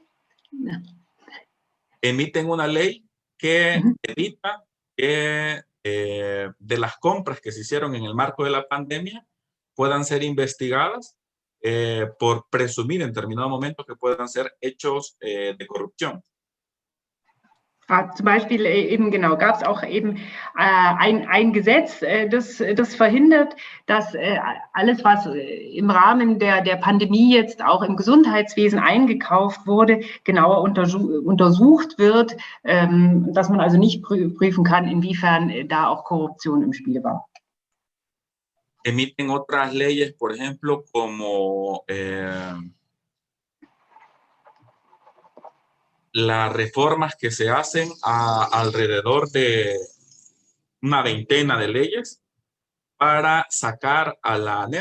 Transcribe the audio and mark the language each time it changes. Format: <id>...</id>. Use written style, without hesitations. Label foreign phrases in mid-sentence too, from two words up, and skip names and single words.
<es>Emiten una ley que evita que de las compras que se hicieron en el marco de la pandemia puedan ser investigadas por presumir en determinado momento que puedan ser hechos de corrupción.</es> <de>Zum Beispiel eben genau gab es auch eben ein Gesetz, das verhindert, dass alles, was im Rahmen der Pandemie jetzt auch im Gesundheitswesen eingekauft wurde, genauer untersucht wird, dass man also nicht prüfen kann, inwiefern da auch Korruption im Spiel war.</de> <es>Emiten otras leyes, por ejemplo, como las reformas que se hacen alrededor de una veintena de leyes para sacar a la ANEP.</es>